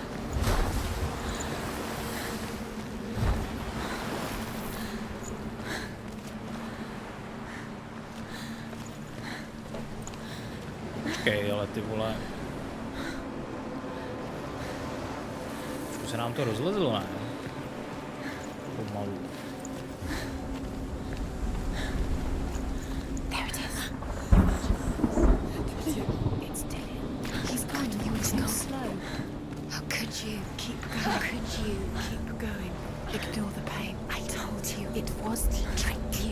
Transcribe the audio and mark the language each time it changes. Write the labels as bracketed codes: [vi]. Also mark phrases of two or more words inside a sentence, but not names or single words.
[cs] Počkej, ale ty vole. Už se nám to rozlezlo, ne? Pomalu. [en] There it is. It's dead. He's gone. He was gone slow. How could you keep going? How could you keep going? Ignore the pain. I told you it was to trick you.